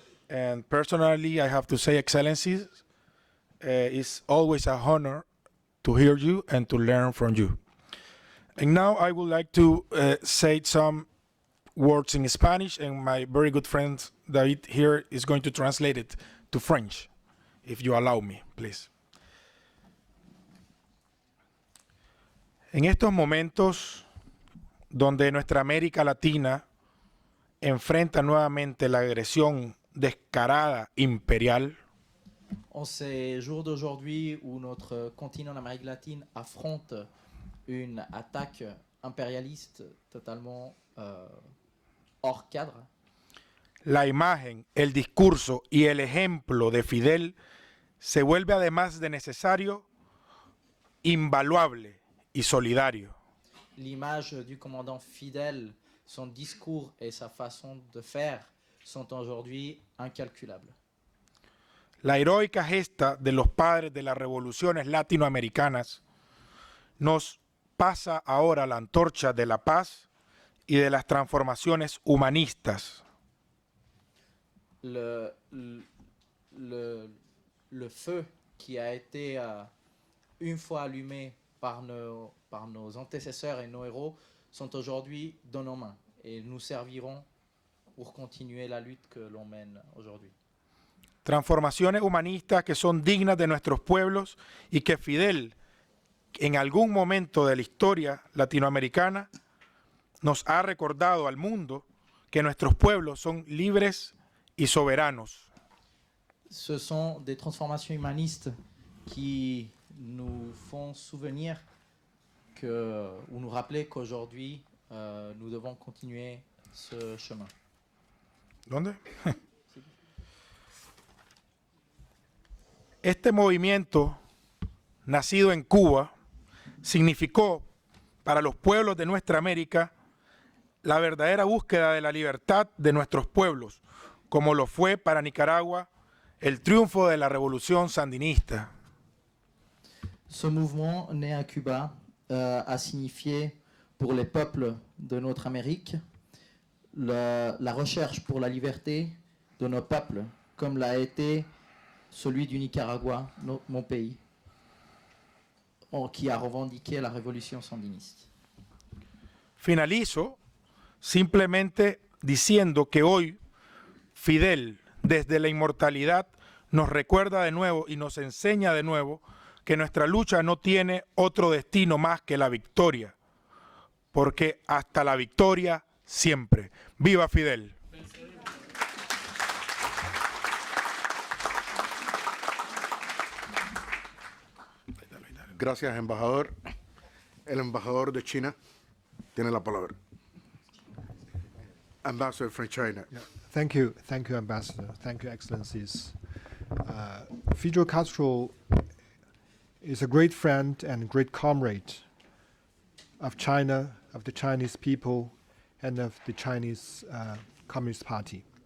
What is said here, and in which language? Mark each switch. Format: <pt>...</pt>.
<en>And personally, I have to say, Excellencies, it's always a honor to hear you and to learn from you. And now I would like to say some words in Spanish, and my very good friend David here is going to translate it to French, if you allow me, please.</en> <es>En estos momentos donde nuestra América Latina enfrenta nuevamente la agresión descarada imperial,</es> <fr>en ces jours d'aujourd'hui où notre continent d'Amérique latine affronte une attaque impérialiste totalement hors cadre,</fr> <es>la imagen, el discurso y el ejemplo de Fidel se vuelve, además de necesario, invaluable y solidario.</es> <fr>L'image du commandant Fidel, son discours et sa façon de faire sont aujourd'hui incalculables.</fr> <es>La heroica gesta de los padres de las revoluciones latinoamericanas nos pasa ahora la antorcha de la paz y de las transformaciones humanistas.</es> <fr>Le feu qui a été une fois allumé par nos antécesseurs et nos héros sont aujourd'hui dans nos mains et nous serviront pour continuer la lutte que l'on mène aujourd'hui.</fr> <es>Transformaciones humanistas que son dignas de nuestros pueblos y que Fidel en algún momento de la historia latinoamericana nos ha recordado al mundo que nuestros pueblos son libres y soberanos.</es> <fr>Ce sont des transformations humanistes qui nous font souvenir ou nous rappeler qu'aujourd'hui, nous devons continuer ce chemin.</fr> <es>¿Dónde? Este movimiento, nacido en Cuba, significó para los pueblos de nuestra América la verdadera búsqueda de la libertad de nuestros pueblos, como lo fue para Nicaragua el triunfo de la revolución sandinista.</es> <fr>Ce mouvement né à Cuba a signifié pour les peuples de notre Amérique la recherche pour la liberté de nos peuples, comme l'a été celui du Nicaragua, mon pays, qui a revendiqué la révolution sandiniste.</fr> <es>Finalizo simplemente diciendo que hoy Fidel, desde la inmortalidad, nos recuerda de nuevo y nos enseña de nuevo que nuestra lucha no tiene otro destino más que la victoria, porque hasta la victoria siempre. ¡Viva Fidel! Gracias, embajador. El embajador de China tiene la palabra.</es> <en>Ambassador from China. Yeah. Thank you, Ambassador. Thank you, Excellencies. Fidel Castro is a great friend and great comrade of China, of the Chinese people, and of the Chinese Communist Party.</en>